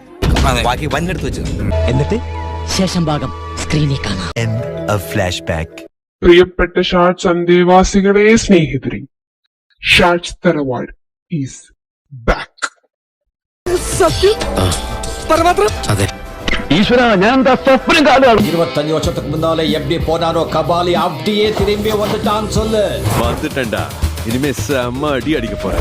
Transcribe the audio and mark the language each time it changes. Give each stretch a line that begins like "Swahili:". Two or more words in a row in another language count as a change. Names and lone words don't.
Malayalam: എന്നിട്ട് ശേഷം ഭാഗം സ്ക്രീനിൽ കാണാം. പ്രിയപ്പെട്ട ഷാർട്സ് അന്തേവാസികളെ, സ്നേഹിതരെ, ഷാർട്സ് തറവാട്
English: is back.
Malayalam: ഈശ്വര, ഞാൻ എന്താ സ്വപ്നം കാണുകയാണ്?
Tamil: 25 வருஷத்துக்கு முன்னாலே எப்படி போனாரோ கபாலி அப்படியே திரும்பி வந்துட்டான்னு சொல்லு. வந்துட்டேன்டா, இனிமே செம்ம அடி அடிக்க போறேன்.